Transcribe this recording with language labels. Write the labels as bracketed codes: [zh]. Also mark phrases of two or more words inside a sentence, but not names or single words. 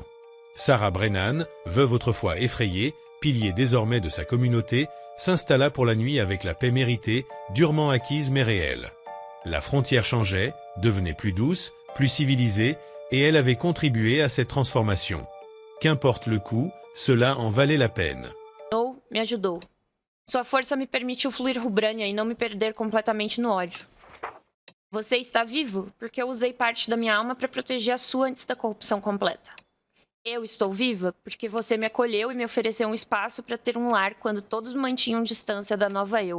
[fr] Sarah Brennan, veuve autrefois effrayée, pilier désormais de sa communauté, s'installa pour la nuit avec la paix méritée, durement acquise mais réelle. La frontière changeait, devenait plus douce, plus civilisée, et elle avait contribué à cette transformation. Qu'importe le coût, cela en valait la peine. [pt] Me ajudou. Sua força me permitiu fluir Rubrânia e não me perder completamente no ódio. Você está vivo porque eu usei parte da minha alma para proteger a sua antes da corrupção completa. Eu estou viva porque você me acolheu e me ofereceu um espaço para ter um lar quando todos mantinham distância da nova eu.